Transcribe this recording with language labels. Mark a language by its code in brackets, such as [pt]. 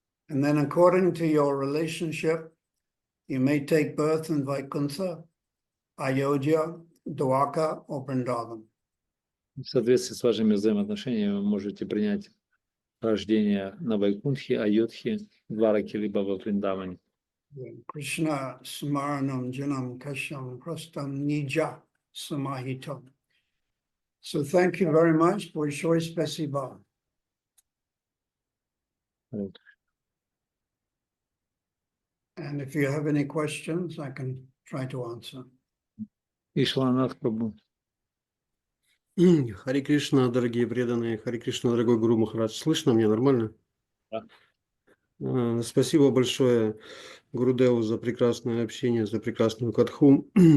[en] And then according to your relationship, you may take birth in Vaikuntha, Ayodhya, Dwarka, or Vrindavan. [ru] В соответствии с вашими взаимоотношениями вы можете принять рождение на Вайкунтхе, Айодхе, Двараке, либо во Вриндаване. [sa] Krishna smaranam janam kasham prastam nija samahitam. [en] So thank you very much. [ru] Большое спасибо. [en] And if you have any questions, I can try to answer. [ru] Ишванат Прабhu. Харе Кришна, дорогие преданные, Харе Кришна, дорогой Гуру Махарадж. Слышно меня нормально? Да. Спасибо большое Гурудеву за прекрасное общение, за прекрасную катху.